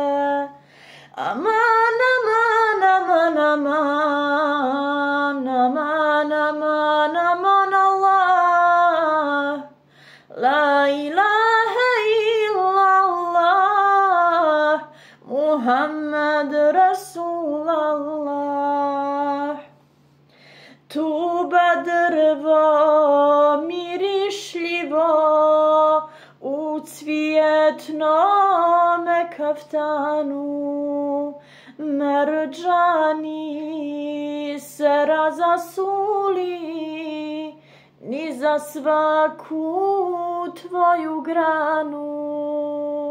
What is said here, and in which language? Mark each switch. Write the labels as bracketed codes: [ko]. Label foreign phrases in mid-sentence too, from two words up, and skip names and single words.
[bs] Aman, aman, aman, aman, aman, aman, aman, Allah. [ar] لا إله إلا الله محمد رسول الله. [bs] Tuba drvo mirišljivo u cvjetnome kaftanu, merđani se razasuli ni za svaku tvoju granu.